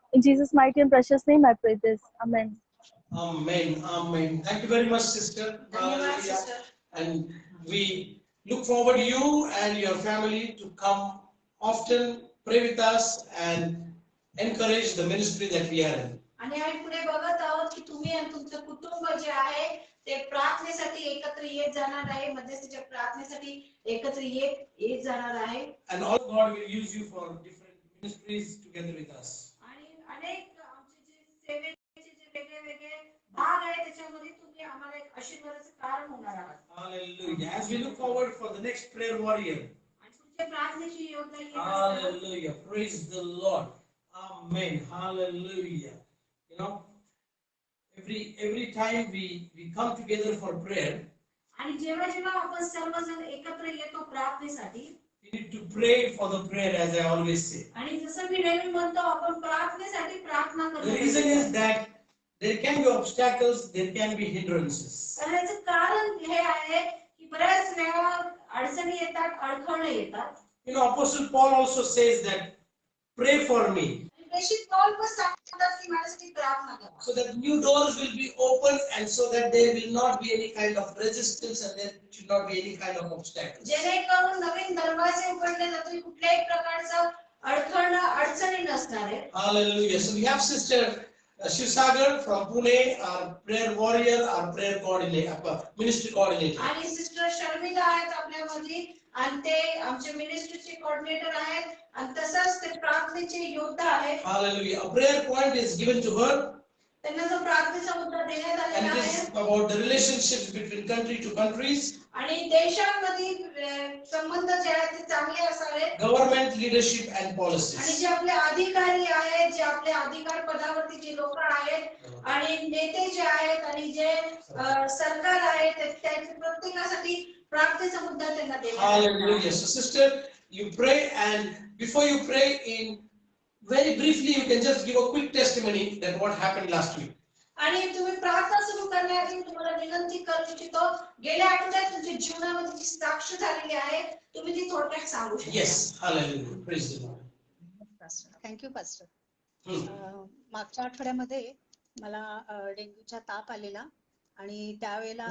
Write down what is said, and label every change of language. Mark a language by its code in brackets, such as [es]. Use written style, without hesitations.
[en] In Jesus' mighty and precious name I pray this. Amen. Amen. Amen. Thank you very much, sister. And we look forward to you and your family to come often, pray with us, and encourage the ministry that we are in. [mr] आणि आम्ही पुढे बघत आहोत की तुम्ही आणि तुमचं कुटुंब जे आहे ते प्रार्थनेसाठी एकत्र येत जाणार आहे, मध्यस्थीच्या प्रार्थनेसाठी एकत्र येत जाणार आहे. [en] And all God will use you for different ministries together with us. [mr] आणि अनेक आमचे जे सेवेचे जे वेगळे वेगळे भाग आहेत त्याच्यामध्ये तुम्ही आम्हाला एक आशीर्वादाचं कारण होणार आहात. [en] Hallelujah. As we look forward for the next prayer warrior. [mr] आणि तुमच्या प्रार्थनेची योजना येत असताना [en] Hallelujah. Praise the Lord. Amen. Hallelujah. You know, every time we come together for prayer, [mr] आणि जेव्हा जेव्हा आपण सर्वजण एकत्र येतो प्रार्थनेसाठी, [en] we need to pray for the prayer, as I always say. [mr] आणि जसं मी नेहमी म्हणतो आपण प्रार्थनेसाठी प्रार्थना [en] The reason [mr] करतो. [en] is that there can be obstacles, there can be hindrances. [mr] तर याचं कारण हे आहे की बऱ्याच वेळा अडचणी येतात, अडखळणे येतात. [en] You know, Apostle Paul also says that pray for me, [mr] आणि प्रेषित पौल पण सांगतात की माझ्यासाठी प्रार्थना करा. [en] so that new doors will be open and so that there will not be any kind of resistance and there should not be any kind of obstacles. [mr] जेणेकरून नवीन दरवाजे उघडले जातील, कुठल्याही प्रकारचं अडखळणं अडचणी नसणार आहे. [en] Hallelujah. So we have Sister Shivsagar from Pune, our prayer warrior, our prayer coordinator, ministry coordinator. [mr] आणि सिस्टर शर्मिला आहेत आपल्यामध्ये आणि ते आमचे मिनिस्ट्रीचे कोऑर्डिनेटर आहेत आणि तसंच ते प्रार्थनेचे योद्धा आहेत. [en] Hallelujah. A prayer point is given to her, [mr] त्यांना जो प्रार्थनेचा मुद्दा देण्यात [en] and [mr] आलेला [en] it [mr] आहे [en] is about the relationships between country to countries, [mr] आणि देशांमधील संबंध जे आहेत ते चांगले असावेत [en] government leadership and [mr] आणि [en] policies. [mr] जे आपले अधिकारी आहेत, जे आपले अधिकार पदावरती जे लोक आहेत आणि नेते जे आहेत आणि जे सरकार आहे त्यांच्या प्रत्येकासाठी प्रार्थनेचा मुद्दा त्यांना देण्यात आलेला आहे. [en] Hallelujah. So sister, you pray, and before you pray, in very briefly you can just give a quick testimony that what happened last week. [mr] आणि तुम्ही प्रार्थना सुरू करण्याआधी मी तुम्हाला विनंती करू इच्छितो, गेल्या आठवड्यात तुमच्या जीवनामध्ये जी साक्ष झालेली आहे तुम्ही ती थोडक्यात सांगू शकता. [en] Yes. Hallelujah. Praise the Lord. Thank you pastor. Hmm. [mr] मागच्या आठवड्यामध्ये मला डेंग्यूचा ताप आलेला आणि त्यावेळेला